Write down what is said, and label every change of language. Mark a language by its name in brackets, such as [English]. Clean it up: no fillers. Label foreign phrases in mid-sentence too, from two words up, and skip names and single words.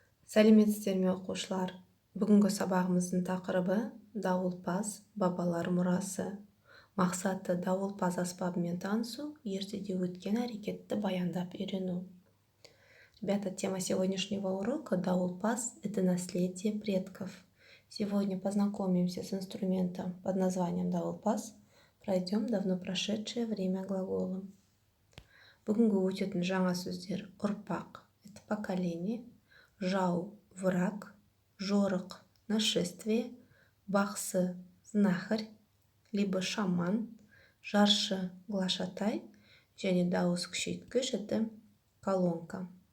[Kazakh] Сәлеметсіздер ме оқушылар? Бүгінгі сабағымыздың тақырыбы дауылпаз бабалар мұрасы. Мақсаты дауылпаз аспабымен танысу, ертеде өткен әрекетті баяндап үйрену. [Russian] Ребята, тема сегодняшнего урока – дауылпаз – это наследие предков. Сегодня познакомимся с инструментом под названием дауылпаз, пройдем давно прошедшее время глаголом. [Kazakh] Бүгінгі өтетін жаңа сөздер ұрпақ – [Russian] это поколение, [Kazakh] жау – враг, жорық – нашествие, бақсы – [Russian] знахарь, либо шаман, [Kazakh] жаршы – глашатай, және дауыс күшейткіш – [Russian] это колонка.